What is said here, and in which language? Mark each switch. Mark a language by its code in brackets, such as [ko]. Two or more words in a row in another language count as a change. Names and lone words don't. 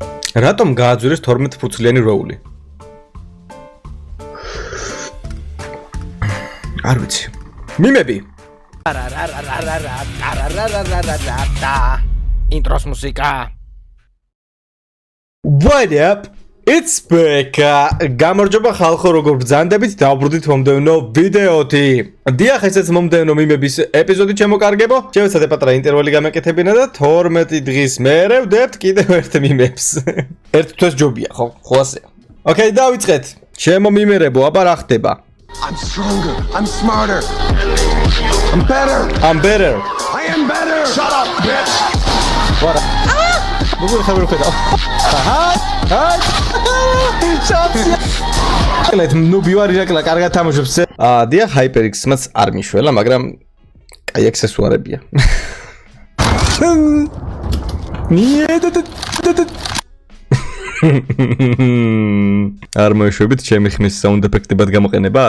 [ka] რატომ გააძვირეს 12 ფურცლიანი როული? არ ვიცი. მიმები. ინტროს მუსიკა. [en] What up? It's Becca. [ka] გამარჯობა ხალხო, როგორ ბრძანდებით? დავბრუნდით მომდევნო ვიდეოთი. დიახ, ესეც მომდევნო მიმების ეპიზოდი შემოკარგებო. შევეცადე პატარა ინტერვალი გამეკეთებინა და 12 დღის მერე ვდებთ კიდევ ერთ მიმებს. ერთ თვეს ჯობია, ხო ასეა. Okay, დავიწყეთ. ჩემო მიმერებო, აბა რა ხდება? [en] I'm stronger. I'm smarter. I'm better. I'm better. I am better. Shut up, bitch. What? [ka] როგორ ხარ ხედავ? ლეთ ნუ ბივარი რაკლა კარგად თამაშობს. დია HyperX-მაც არ მიშველა, მაგრამ კაი ექსესუარებია. არ მოეშვებით ჩემი ხმის საუნდ ეფექტებად გამოყენებას?